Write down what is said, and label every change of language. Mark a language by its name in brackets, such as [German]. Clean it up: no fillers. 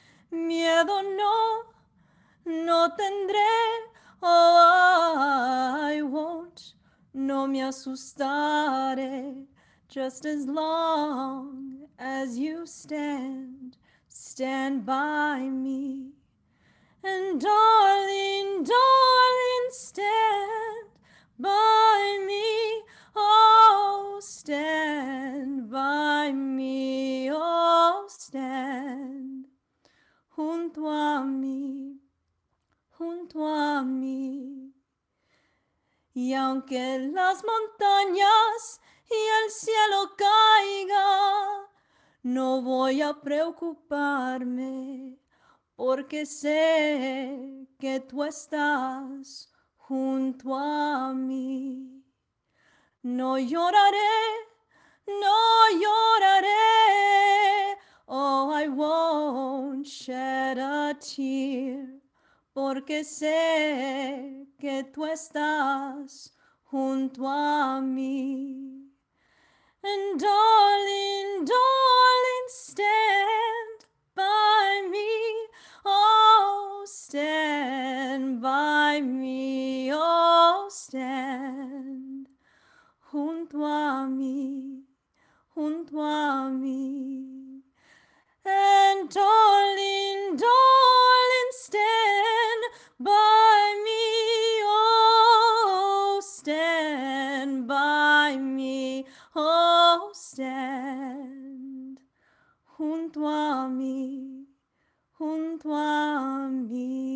[Spanish] Miedo no tendré, [English] oh, I won't, [Spanish] no me asustaré, [English] just as long as you stand stand by me. And darling, darling, stand by me. Oh, stand by me. [Spanish] Oh, [English] stand [Spanish] junto a mí, junto a mí. Y aunque las montañas y el cielo caiga, no voy a preocuparme, porque sé que tú estás junto a mí. No lloraré, no lloraré, oh, [English] I won't shed a tear, [Spanish] porque sé que tú estás junto a mí. [English] And darling, darling, stand by me. Oh, stand by me. [Spanish] Oh, [English] stand [Spanish] junto a mí, junto a mí. [English] And darling, darling, stand by me. Oh, stand by me. [Spanish] Oh, [English] stand [Spanish] junto a mí, junto a mí.